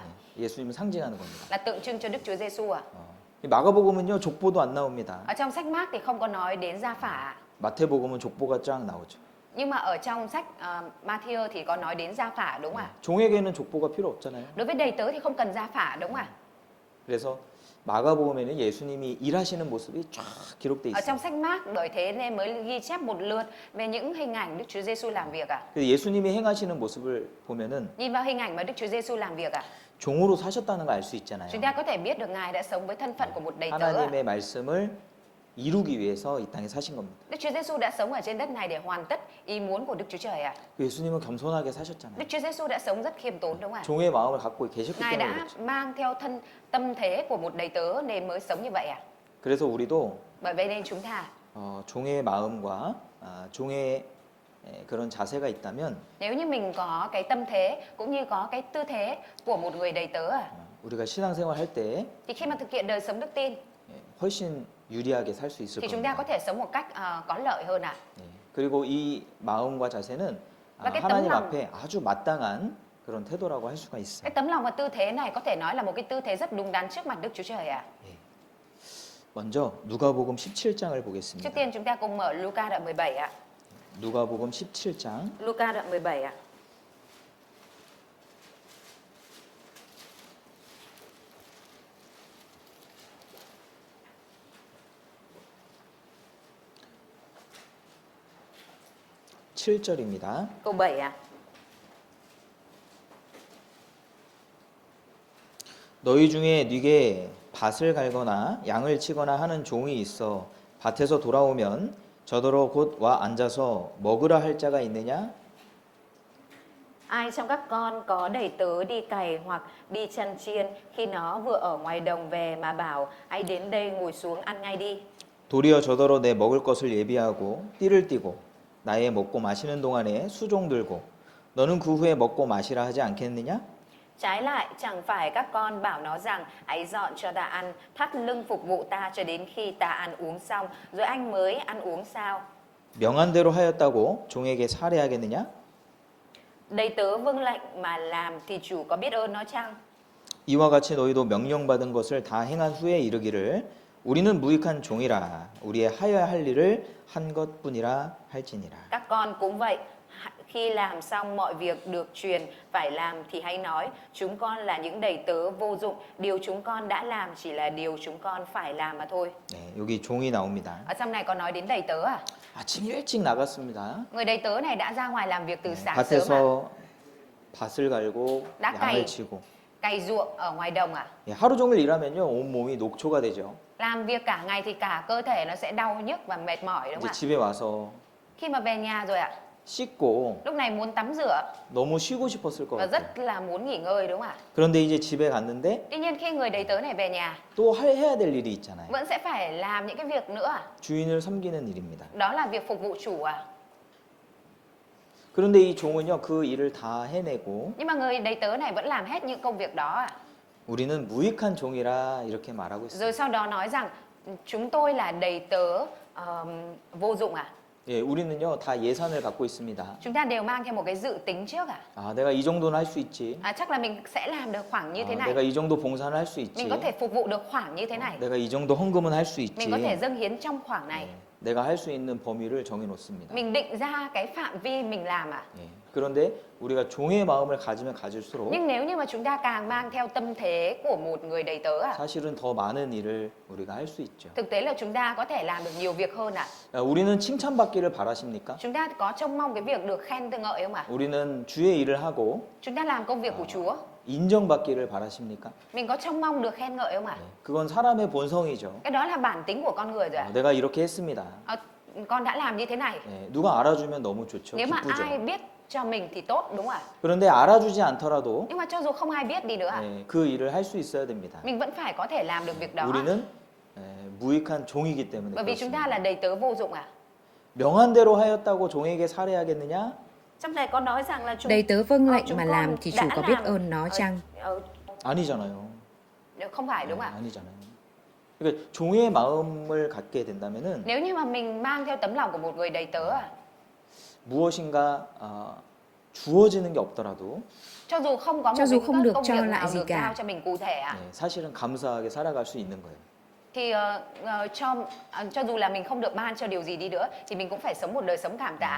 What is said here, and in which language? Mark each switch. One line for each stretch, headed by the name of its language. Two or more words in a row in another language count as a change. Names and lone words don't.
Korean: 예, 예수님을 상징하는 겁니다.
Vietnamese: Là tượng trưng cho Đức Chúa Giêsu à.
Korean: 이 마가복음은요 족보도 안 나옵니다.
Vietnamese: Ở trong sách Mark thì không có nói đến gia phả.
Korean: 마태복음은 족보가 쫙 나오죠.
Vietnamese: Nhưng mà ở trong sách Matthew thì có nói đến gia phả đúng không ạ?
Korean: 종에게는 족보가 필요 없잖아요.
Vietnamese: Đối với đầy tớ thì không cần gia phả đúng không ạ?
Korean: 그래서 마가복음에는 예수님이 일하시는 모습이 쫙 기록돼
Vietnamese: Ở trong
Korean: 있어요.
Vietnamese: sách Mark bởi thế nên mới ghi chép một lượt về những hình ảnh Đức Chúa Giêsu làm việc à.
Korean: 그래서 예수님이 행하시는 모습을 보면은
Vietnamese: Nhìn vào hình ảnh mà Đức Chúa Giêsu làm việc à.
Korean: 종으로 사셨다는 걸 알 수 있잖아요.
Vietnamese: Chúng ta có thể biết được Ngài đã sống với thân phận của một đầy tớ à.
Korean: 하나님의 말씀을 이루기 위해서 이 땅에 사신 겁니다.
Vietnamese: Đức Chúa Giêsu đã sống ở trên đất này để hoàn tất ý muốn của Đức Chúa Trời à.
Korean: 예수님은 겸손하게 사셨잖아요.
Vietnamese: Đức Chúa Giêsu đã sống rất khiêm tốn đúng không ạ?
Korean: 종의 마음을 갖고 계셨기
Vietnamese: Ngài
Korean: 때문에
Vietnamese: đã
Korean: 그렇죠.
Vietnamese: mang theo tâm thế của một đầy tớ nên mới sống như vậy à.
Korean: 그래서 우리도
Vietnamese: Bởi vậy nên chúng ta
Korean: 종의 마음과 종의 그런 자세가 있다면
Vietnamese: nếu như mình có cái tâm thế cũng như có cái tư thế của một người đầy tớ à,
Korean: 우리가 신앙생활 할 때
Vietnamese: thì khi mà thực hiện đời sống đức tin
Korean: 훨씬 유리하게 살 수 있을
Vietnamese: thì chúng ta có
Korean: 겁니다.
Vietnamese: thể sống một cách có lợi hơn ạ.
Korean: 그리고 이 마음과 자세는
Vietnamese: Và cái tấm
Korean: 하나님
Vietnamese: lòng-
Korean: 앞에 아주 마땅한 그런 태도라고 할 수가 있어요.
Vietnamese: Cái tấm lòng và tư thế này có thể nói là một cái tư thế rất đúng đắn trước mặt Đức Chúa Trời ạ.
Korean: 먼저 누가복음 17장을
Vietnamese: Trước
Korean: 보겠습니다.
Vietnamese: tiên chúng ta cùng mở Luca đoạn 17 ạ.
Korean: 누가복음 17장
Vietnamese: Luca đoạn 17 ạ.
Korean: 칠절입니다.
Vietnamese: Câu 7 ạ.
Korean: 너희 중에 네게 밭을 갈거나 양을 치거나 하는 종이 있어 밭에서 돌아오면 저더러 곧 와 앉아서 먹으라 할 자가 있느냐?
Vietnamese: Ai trong các con có đầy tớ đi cày hoặc đi chăn chiên khi nó vừa ở ngoài đồng về mà bảo hãy đến đây ngồi xuống ăn ngay đi.
Korean: 도리어 저더러 내 먹을 것을 예비하고 띠를 띠고 나의 먹고 마시는 동안에 수종 들고 너는 그 후에 먹고 마시라 하지 않겠느냐?
Vietnamese: Trái lại, chẳng phải các con bảo nó rằng hãy dọn cho ta ăn, thắt lưng phục vụ ta cho đến khi ta ăn uống xong, rồi anh mới ăn uống sao?
Korean: 명한 대로 하였다고 종에게 살해하겠느냐?
Vietnamese: Đầy tớ vâng lệnh mà làm thì chủ có biết ơn nó chăng?
Korean: 이와 같이 너희도 명령받은 것을 다 행한 후에 이르기를 우리는 무익한 종이라 우리의 하여야 할 일을 한 것뿐이라 할지니라.
Vietnamese: Các con cũng vậy, khi làm xong mọi việc được truyền phải làm thì hãy nói, chúng con là những đầy tớ vô dụng, điều chúng con đã làm chỉ là điều chúng con phải làm mà thôi.
Korean: 네, 여기 종이 나옵니다.
Vietnamese: Ở trong này có nói đến đầy tớ à?
Korean: 아침 일찍 나갔습니다.
Vietnamese: Người đầy tớ này đã ra ngoài làm việc từ sáng sớm à?
Korean: 밭에서 밭을 갈고
Vietnamese: đã
Korean: 양을 치고
Vietnamese: cày ruộng ở ngoài đồng à?
Korean: 예, 하루 종일 일하면요 온 몸이 녹초가 되죠.
Vietnamese: Làm việc cả ngày thì cả cơ thể nó sẽ đau nhức và mệt mỏi đúng
Korean: 이제
Vietnamese: không ạ?
Korean: 집에 와서
Vietnamese: Khi mà về nhà rồi ạ,
Korean: 씻고
Vietnamese: lúc này muốn tắm rửa
Korean: 너무 쉬고 싶었을 것
Vietnamese: và
Korean: 같아요.
Vietnamese: rất là muốn nghỉ ngơi đúng không ạ?
Korean: 그런데 이제 집에 갔는데
Vietnamese: Tuy nhiên khi người đầy tớ này về nhà
Korean: 또 해야 될 일이 있잖아요.
Vietnamese: vẫn sẽ phải làm những cái việc nữa à?
Korean: 주인을 섬기는 일입니다.
Vietnamese: Đó là việc phục vụ chủ à?
Korean: 그런데 이 종은요 그 일을 다 해내고
Vietnamese: Nhưng mà người đầy tớ này vẫn làm hết những công việc đó à?
Korean: 우리는 무익한 종이라 이렇게 말하고 있어요.
Vietnamese: Rồi sau đó nói rằng chúng tôi là đầy tớ vô dụng à?
Korean: 예, 우리는요 다 예산을 갖고 있습니다.
Vietnamese: Chúng ta đều mang theo một cái dự tính trước à?
Korean: 아, 내가 이 정도는 할 수 있지.
Vietnamese: Chắc là mình sẽ làm được khoảng như thế 아, này.
Korean: 내가 이 정도 봉사는 할 수 있지.
Vietnamese: Mình có thể phục vụ được khoảng như thế này.
Korean: 내가 이 정도 헌금은 할 수 있지.
Vietnamese: Mình có thể dâng hiến trong khoảng này.
Korean: 예, 내가 할 수 있는 범위를 정해 놓습니다.
Vietnamese: Mình định ra cái phạm vi mình làm à?
Korean: 예, 그런데 우리가 종의 마음을 가지면 가질수록
Vietnamese: Nhưng nếu như mà chúng ta càng mang theo tâm thế của một người đầy tớ à?
Korean: 사실은 더 많은 일을 우리가 할 수 있죠.
Vietnamese: Thực tế là chúng ta có thể làm được nhiều việc hơn à?
Korean: 야, 우리는 칭찬받기를 바라십니까?
Vietnamese: Chúng ta có trông mong cái việc được khen ngợi không ạ?
Korean: 우리는 주의 일을 하고
Vietnamese: Chúng ta làm công việc của Chúa,
Korean: 인정받기를 바라십니까?
Vietnamese: mình có trông mong được khen ngợi không ạ?
Korean: 예, 그건 사람의 본성이죠.
Vietnamese: Cái đó là bản tính của con người rồi ạ.
Korean: 내가 이렇게 했습니다.
Vietnamese: Con đã làm như thế này.
Korean: 예, 누가 알아주면 너무 좋죠.
Vietnamese: Nếu mà
Korean: 기쁘죠.
Vietnamese: ai biết cho mình thì tốt đúng không ạ?
Korean: 그런데 알아주지 않더라도
Vietnamese: Nhưng mà cho dù không ai biết đi nữa,
Korean: 예, 그 일을 할 수 있어야 됩니다.
Vietnamese: mình vẫn phải có thể làm được việc đó.
Korean: 우리는 예, 무익한 종이기 때문에
Vietnamese: Bởi vì chúng ta
Korean: 그렇습니다.
Vietnamese: là đầy tớ vô dụng à?
Korean: 명한 대로 하였다고 종에게 살해하겠느냐?
Vietnamese: Trong này có nói rằng là Đầy tớ vâng lệnh chúng mà con làm thì đã chủ có biết làm, ơn nó chăng?
Korean: 아니잖아요.
Vietnamese: Không phải đúng
Korean: 예,
Vietnamese: không ạ?
Korean: 아니잖아요. 그러니까 종의 마음을 갖게 된다면은
Vietnamese: Nếu như mà mình mang theo tấm lòng của một người đầy tớ à,
Korean: 무엇인가 주어지는 게 없더라도
Vietnamese: cho dù không có một Cho dù cái không được công cho việc lại nào gì được cả. giao cho mình cụ thể à,
Korean: 예, 사실은 감사하게 살아갈 수 있는 거예요.
Vietnamese: thì cho dù là mình không được ban cho điều gì đi nữa thì mình cũng phải sống một đời sống cảm tạ.